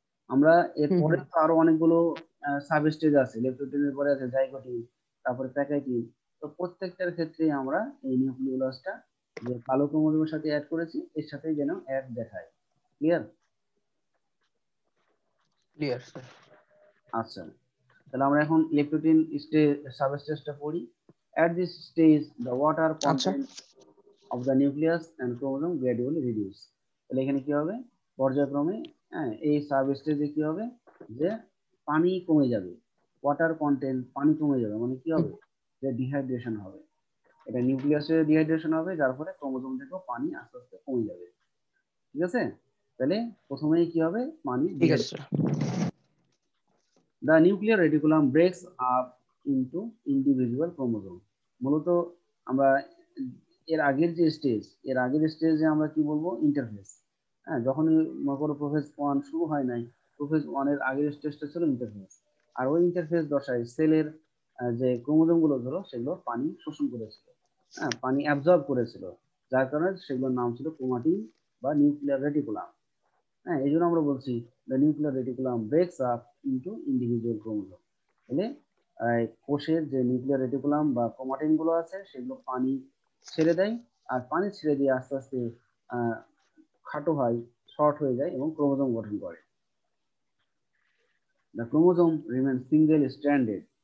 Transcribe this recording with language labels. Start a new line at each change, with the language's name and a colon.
Bangla: আমরা এরপরে তো আরো অনেকগুলো সাবস্টেজ আছে, লেপ্টোটিনের পরে আছে জাইগোটিন, তারপরে প্যাকাইটিন। তো প্রত্যেকটার ক্ষেত্রে আমরা এই নিউক্লিওলাসটা যে কালো ক্রোমোজোমের সাথে অ্যাড করেছি এর সাথে যেন অ্যাড দেখায়। ক্লিয়ার? Clear sir. আচ্ছা, তাহলে আমরা এখন লেপ্টোটিন সাবস্টেজটা পড়ি।
English: At this stage the water content of the nucleus and chromosome gradually reduce.
Bangla: তাহলে এখানে কি হবে? পর্যায়ক্রমে এই সাবস্টেজে কি হবে, যে পানি কমে যাবে, ওয়াটার কন্টেন্ট পানি কমে যাবে, মানে কি হবে, যে ডিহাইড্রেশন হবে। এটা নিউক্লিয়াসে ডিহাইড্রেশন হবে, যার ফলে ক্রোমোজোম থেকেও পানি আস্তে আস্তে কমে যাবে। ঠিক আছে? তাহলে প্রথমেই কি হবে, পানি। ঠিক আছে।
English: The nuclear reticulum breaks up into individual chromosome.
Bangla: মূলত আমরা এর আগের স্টেজে আমরা কি বলবো, ইন্টারফেস। যখনই মনে করো প্রোফেজ 1 শুরু হয় নাই, প্রোফেজ 1 এর আগের স্টেজটা ছিল ইন্টারফেস। আর ওই ইন্টারফেস দশায় সেলের যে ক্রোমোজোম গুলো ধরো সেগুলো পানি শোষণ করেছিল, পানি অ্যাবজর্ব করেছিল, যার কারণে সেগুলোর নাম ছিল ক্রোমাটিন বা নিউক্লিয়ার রেটিকুলাম। এই জন্য আমরা বলছি
English: the nuclear reticulum breaks up into individual chromosome.
Bangla: মানে কোষের যে নিউক্লিয়ার রেটিকুলাম বা ক্রোমাটিন গুলো আছে সেগুলো পানি ছেড়ে দেয়, আর পানি ছেড়ে দিয়ে আস্তে আস্তে খাটো হয়, শর্ট হয়ে যায় এবং ক্রোমোজোম গঠন করে।
English: The chromosome remains single stranded.